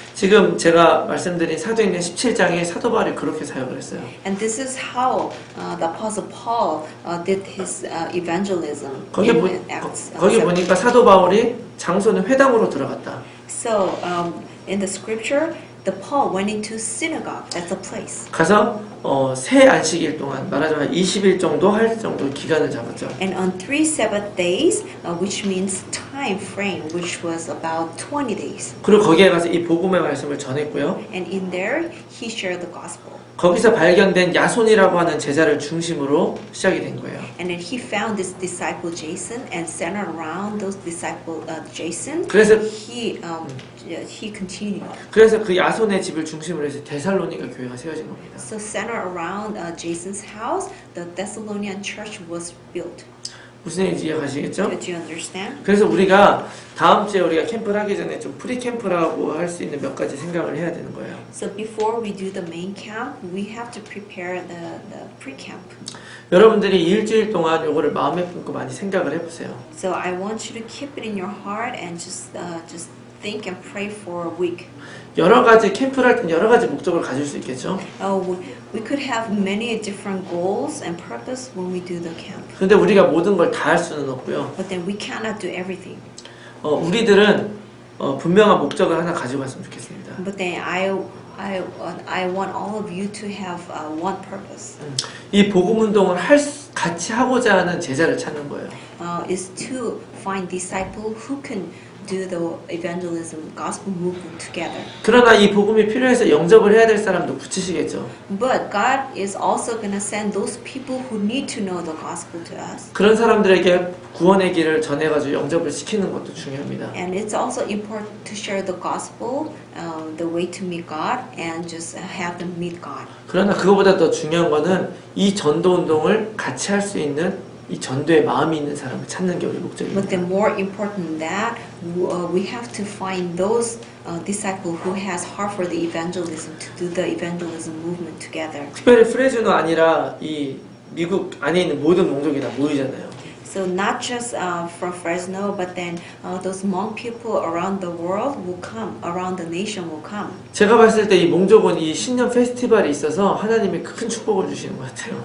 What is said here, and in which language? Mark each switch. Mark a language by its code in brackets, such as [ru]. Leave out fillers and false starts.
[ko] 지금 제가 말씀드린 사도행전 17장에 사도 바울이 그렇게 사역을 했어요. [en] And this is how the Apostle Paul did his evangelism [ko] 거기 [en] in Acts. [ko] 거기 보니까 사도 바울이 장소는 회당으로 들어갔다. [en] So in the scripture, the Paul went into synagogue. That's a place. [ko] 가서 새 안식일 동안 말하자면 20일 정도 할 정도 기간을 잡았죠. [en] And on 3 Sabbath days, which means time frame, which was about 20 days. [ko] 그리고 거기에 가서 이 복음의 말씀을 전했고요. [en] And in there, he shared the gospel. [ko] 거기서 발견된 야손이라고 하는 제자를 중심으로 시작이 된 거예요. [en] And then he found this disciple Jason and centered around those disciple Jason. [ko] 그래서 [en] He continued. [ko] 그래서 그 야손의 집을 중심으로 해서 데살로니가 교회가 세워진 겁니다. [en] So centered around Jason's house, the Thessalonian church was built. [ko] 무슨 얘기인지 이해가시겠죠? [en] Did you understand? [ko] 그래서 우리가 다음 주에 우리가 캠프를 하기 전에 좀 프리 캠프라고 할 수 있는 몇 가지 생각을 해야 되는 거예요. [en] So before we do the main camp, we have to prepare the pre-camp. [ko] 여러분들이 일주일 동안 이거를 마음에 품고 많이 생각을 해보세요. [en] So I want you to keep it in your heart and just think and pray for a week. [ko] 여러 가지 캠프를 할 땐 여러 가지 목적을 가질 수 있겠죠. [en] We could have many different goals and purpose when we do the camp. [ko] 근데 우리가 모든 걸 다 할 수는 없고요. [en] But then we cannot do everything. [ko] 우리들은 분명한 목적을 하나 가지고 갔으면 좋겠습니다. [en] But then I want all of you to have one purpose. [ko] 이 복음 운동을 같이 하고자 하는 제자를 찾는 거예요. [en] Is to find disciple who can do the evangelism, gospel movement together. [ko] 그러나 이 복음이 필요해서 영접을 해야 될 사람도 붙이시겠죠. [en] But God is also going to send those people who need to know the gospel to us. [ko] 그런 사람들에게 구원의 길을 전해가지고 영접을 시키는 것도 중요합니다. [en] And it's also important to share the gospel, the way to meet God, and just have them meet God. [ko] 그러나 그거보다 더 중요한 거는 이 전도 운동을 같이 할 수 있는 이 전도의 마음이 있는 사람을 찾는 게 우리 목적입니다. [en] But then more important than that, we have to find those disciples who has heart for the evangelism to do the evangelism movement together. [ko] 특별히 프레즈노 아니라 이 미국 안에 있는 모든 민족이 다 모이잖아요. [en] So not just from Fresno, but then those Hmong people around the world will come, around the nation will come. [ko] 제가 봤을 때 이 몽족은 이 신년 페스티벌이 있어서 하나님이 큰 축복을 주시는 것 같아요.